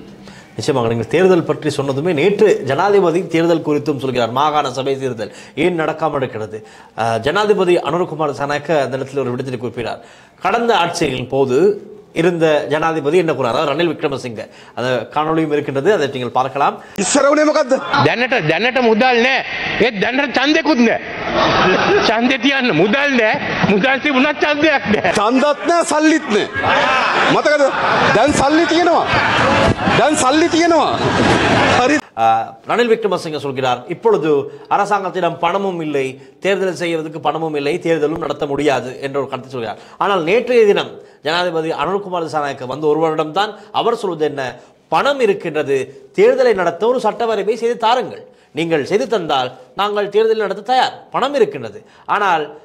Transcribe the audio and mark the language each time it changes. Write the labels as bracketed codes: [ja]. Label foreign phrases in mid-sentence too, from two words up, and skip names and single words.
[ta] நிச்சயமாக நீங்கள் தேர்தல் பற்றி சொன்னதுமே, நேற்று ஜனாதிபதி தேர்தல் குறித்தும் சொல்கிறார். மாகாண சபை தேர்தல் ஏன் நடக்காமல் இருக்கிறது? ஜனாதிபதி அனுரகுமார திசாநாயக்க அந்த இடத்தில் ஒரு விடயத்தை குறிப்பிட்டார். கடந்த ஆட்சியின் போது இருந்த ஜனாதிபதி என்ன கூறார்? ரணில் விக்ரமசிங்க. அந்த காணொளியும் இருக்கின்றது, அதை நீங்கள் பார்க்கலாம். [si] දැනට මුදල් නෑ. ඒ දැනට ඡන්දෙකුත් නෑ. ඡන්දෙ තියන්න මුදල් නෑ. මුදල් තිබුණත් ඡන්දයක් නෑ. ඡන්දත් නෑ, සල්ලිත් නෑ. මතකද? දැන් සල්ලි තියෙනවා. හරි. [ta] ரணில் விக்ரமசிங்க சொல்கிறார், இப்பொழுது அரசாங்கத்திடம் பணமும் இல்லை, தேர்தல் செய்வதற்கு பணமும் இல்லை, தேர்தலும் நடத்த முடியாது என்ற ஒரு கருத்தை சொல்கிறார். ஆனால் நேற்றைய தினம் ஜனாதிபதி அனுரகுமார திசாநாயக்க வந்து ஒரு வருடம் தான். அவர் சொல்வது என்ன? பணம் இருக்கின்றது, தேர்தலை நடத்த ஒரு சட்ட வரைவை செய்து தாருங்கள், நீங்கள் செய்து தந்தால் நாங்கள் தேர்தலை நடத்த தயார், பணம் இருக்கின்றது.